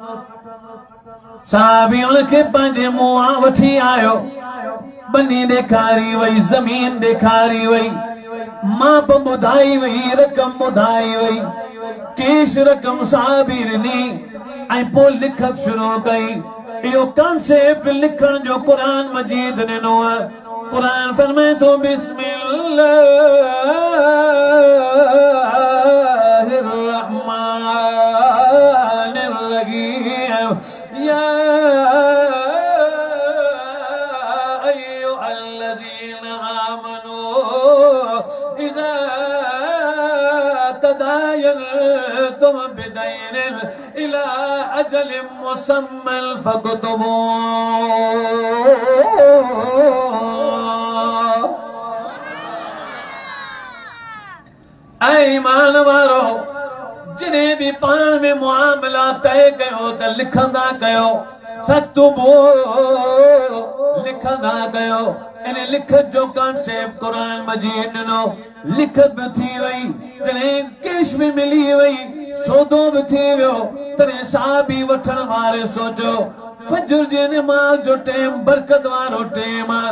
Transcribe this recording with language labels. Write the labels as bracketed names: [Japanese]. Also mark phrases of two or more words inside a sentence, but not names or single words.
[Sindhi] साहबी उनखे पंहिंजे मुंहुं वठी आयो, बनी ॾेखारी वई, ज़मीन ॾेखारी वई, माप ॿुधाई वई, रक़म ॿुधाई वई, केश रक़म साहबी ॾिनी ऐं पोइ लिखत शुरू कई। इहो कॉन्सेप्ट लिखण जो कुरान मजीद ॾिनो आहे। कुरान फरमाए थो [Arabic] بسم الله الرحمن الرحيم يا أيها الذين آمنوا إذا تداينتم بدين إلى أجل مسمى فاكتبوه. [Sindhi] ऐ ईमान वारो, जिन्हें भी पान में मुआमला तय कयो त लिखंदा कयो, फक्तुबू लिखंदा कयो। इन लिखत जो कॉन्सेप्ट कुरान मजीद ॾिनो। लिखत भी थी वई, जॾहिं कैश भी मिली वई, सौदो भी थी वियो, तॾहिं साहबी वठण वारे सोचो फजर जी नमाज जो टाइम बरकत वारो टाइम आहे।